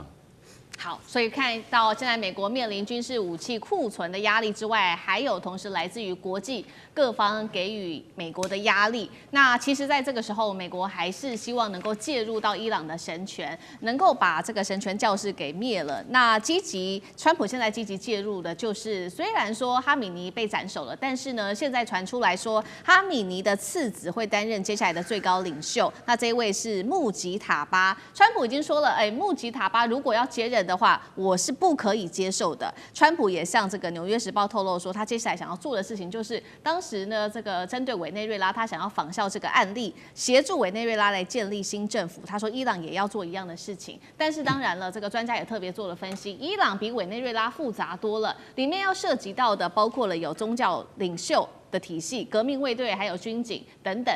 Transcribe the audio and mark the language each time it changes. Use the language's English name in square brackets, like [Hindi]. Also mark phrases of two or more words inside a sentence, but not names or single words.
[Chinese] 好，所以看到现在美國面臨軍事武器庫存的壓力之外，還有同時來自於國際各方給予美國的壓力。那其實在這個時候，美國還是希望能夠介入到伊朗的神權，能夠把這個神權教士給滅了。那川普現在積極介入的就是，雖然說哈米尼被斬首了，但是呢，現在傳出來說哈米尼的次子會擔任接下來的最高領袖。那這一位是穆吉塔巴。川普已經說了，穆吉塔巴如果要接任的話，我是不可以接受的。川普也向這個《紐約時報》透露說，他接下來想要做的事情就是，當時呢，這個針對委內瑞拉，他想要仿效這個案例，協助委內瑞拉來建立新政府。他說，伊朗也要做一樣的事情。但是當然了，這個專家也特別做了分析，伊朗比委內瑞拉複雜多了，裡面要涉及到的包括了有宗教領袖的體系、革命衛隊，還有軍警等等。